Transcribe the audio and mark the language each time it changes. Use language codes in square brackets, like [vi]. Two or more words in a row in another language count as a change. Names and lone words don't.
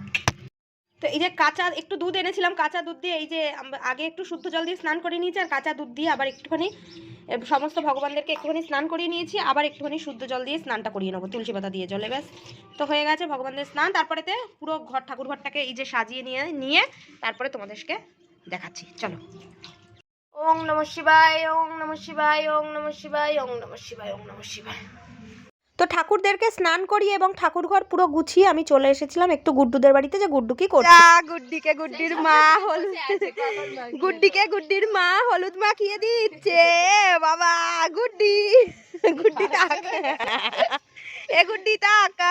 [bn] তো এই যে কাঁচা একটু দুধ এনেছিলাম, কাঁচা দুধ দিয়ে এই যে আগে একটু শুদ্ধ জল দিয়ে স্নান করে নিয়েছি, আর কাঁচা দুধ দিয়ে আবার একটুখানি সমস্ত ভগবানদেরকে একটুখানি স্নান করিয়ে নিয়েছি, আবার একটুখানি শুদ্ধ জল দিয়ে স্নানটা করিয়ে নেবো তুলসী পাতা দিয়ে জলে, ব্যাস। তো হয়ে গেছে ভগবানদের স্নান। তারপরেতে পুরো ঠাকুর ঘরটাকে এই যে সাজিয়ে নিয়ে তারপরে তোমাদেরকে দেখাচ্ছি, চলো। [sa] ওং নমঃ শিবায়, ওং নমঃ শিবায়, ওং নমঃ শিবায়, ওং নমঃ শিবায়, ওং নমঃ শিবায়। [bn] তো ঠাকুরদেরকে স্নান করিয়ে এবং ঠাকুর ঘর পুরো গুছিয়ে আমি চলে এসেছিলাম একটু গুড্ডুদের বাড়িতে, যে গুড্ডু কি করছে। গুড্ডিকে গুড্ডির মা হলুদ মাখিয়ে দিচ্ছে বাবা। গুড্ডি গুড্ডি তাকা, এ গুড্ডি তাকা।